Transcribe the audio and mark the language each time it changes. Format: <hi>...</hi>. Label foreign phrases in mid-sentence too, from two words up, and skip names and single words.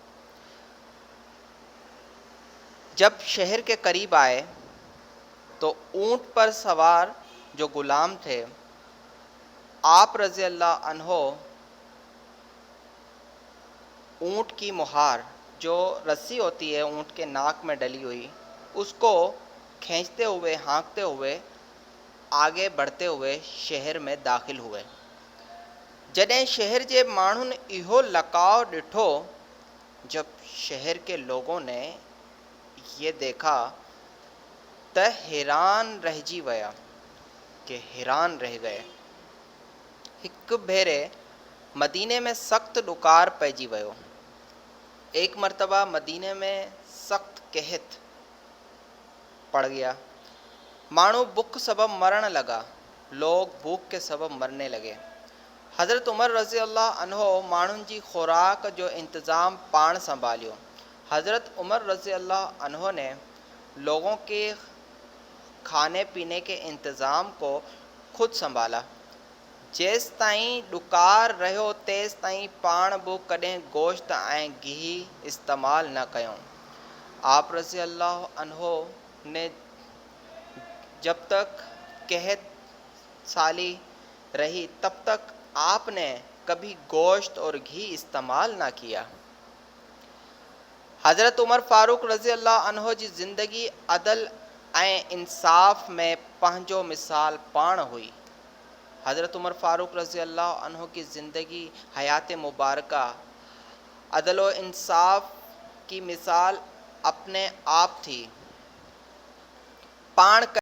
<ur>جب شہر کے قریب آئے تو اونٹ پر سوار جو غلام تھے، آپ</ur> <ar>رضي الله عنه</ar> <ur>اونٹ کی مہار، جو رسی ہوتی ہے اونٹ کے ناک میں ڈلی ہوئی، اس کو کھینچتے ہوئے، ہانکتے ہوئے، آگے بڑھتے ہوئے شہر میں داخل ہوئے.</ur> <sd>जॾहिं शहर जे माण्हुनि इहो लकाव ॾिठो,</sd> <ur>جب شہر کے لوگوں نے یہ دیکھا</ur> <sd>त हैरान रहिजी विया,</sd> <ur>کہ حیران رہ گئے.</ur> <sd>हिक भेरे मदीने में सख़्तु ॾुकार पइजी वियो।</sd> <ur>ایک مرتبہ مدینے میں سخت قحط پڑ گیا.</ur> <sd>माण्हू बुख सबब मरण लगा,</sd> <ur>لوگ بھوک کے سبب مرنے لگے.</ur> <sd>हज़रत उमर</sd> <ar>رضي الله عنه</ar> <sd>माण्हुनि जी खुराक जो इंतज़ाम पाण संभालियो।</sd> <ur>حضرت عمر</ur> <ar>رضي الله عنه</ar> <ur>نے لوگوں کے کھانے پینے کے انتظام کو خود سنبھالا.</ur> <sd>जेसि ताईं ॾुकार रहियो तेसि ताईं पाण बि कॾहिं गोश्त ऐं गिह इस्तेमालु न कयूं।</sd> <ur>آپ</ur> <ar>رضي الله عنه</ar> <ur>نے جب تک قحط سالی رہی تب تک آپ نے کبھی گوشت اور گھی استعمال نہ کیا.</ur> <sd>हज़रत उमर फ़ारूक</sd> <ar>رضي الله عنه</ar> <sd>जी ज़िंदगी अदल ऐं इंसाफ़ में पंहिंजो मिसाल पाण हुई।</sd> <ur>حضرت عمر فاروق</ur> <ar>رضي الله عنه</ar> <ur>کی زندگی حیات مبارکہ عدل و انصاف کی مثال اپنے آپ تھی.</ur> <sd>पाण</sd>